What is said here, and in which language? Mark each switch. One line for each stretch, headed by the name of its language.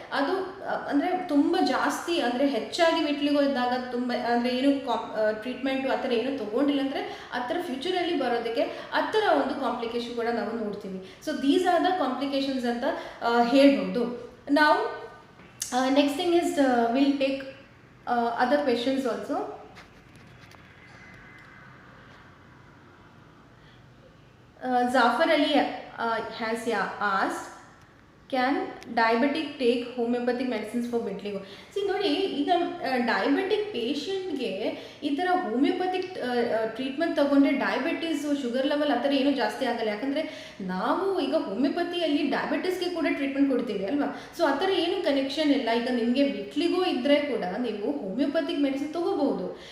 Kannada: ಅದು ಅಂದರೆ ತುಂಬ ಜಾಸ್ತಿ ಅಂದರೆ ಹೆಚ್ಚಾಗಿ ವಿಟ್ಲಿಗೋ ಇದ್ದಾಗ ತುಂಬ ಅಂದರೆ ಏನು ಟ್ರೀಟ್ಮೆಂಟು ಆ ಥರ ಏನು ತೊಗೊಂಡಿಲ್ಲ ಅಂದರೆ ಆ ಥರ ಫ್ಯೂಚರಲ್ಲಿ ಬರೋದಕ್ಕೆ ಆ ಥರ ಒಂದು ಕಾಂಪ್ಲಿಕೇಶನ್ ಕೂಡ ನಾವು ನೋಡ್ತೀವಿ.
English: so these are the complications
Kannada: ಅಂತ ಹೇಳ್ಬೋದು. ನಾವು
English: Next thing is will take other questions also. Zafar Ali has asked, can diabetic take homeopathic medicines for vitiligo? See
Kannada: ನೋಡಿ, ಈಗ ಡಯಾಬಿಟಿಕ್ ಪೇಷಂಟ್ಗೆ ಈ ಥರ ಹೋಮಿಯೋಪತಿಕ್ ಟ್ರೀಟ್ಮೆಂಟ್ ತೊಗೊಂಡ್ರೆ ಡಯಾಬಿಟೀಸು ಶುಗರ್ ಲೆವೆಲ್ ಆ ಥರ ಏನೂ ಜಾಸ್ತಿ ಆಗಲ್ಲ. ಯಾಕಂದರೆ ನಾವು ಈಗ ಹೋಮಿಯೋಪತಿಯಲ್ಲಿ ಡಯಾಬಿಟಿಸ್ಗೆ ಕೂಡ ಟ್ರೀಟ್ಮೆಂಟ್ ಕೊಡ್ತೀವಿ ಅಲ್ವಾ. ಸೊ ಆ ಥರ ಏನು ಕನೆಕ್ಷನ್ ಇಲ್ಲ. ಈಗ ನಿಮಗೆ ವಿಟ್ಲಿಗೋ ಇದ್ದರೆ ಕೂಡ ನೀವು ಹೋಮಿಯೋಪತಿಕ್ ಮೆಡಿಸಿನ್ ತೊಗೋಬಹುದು.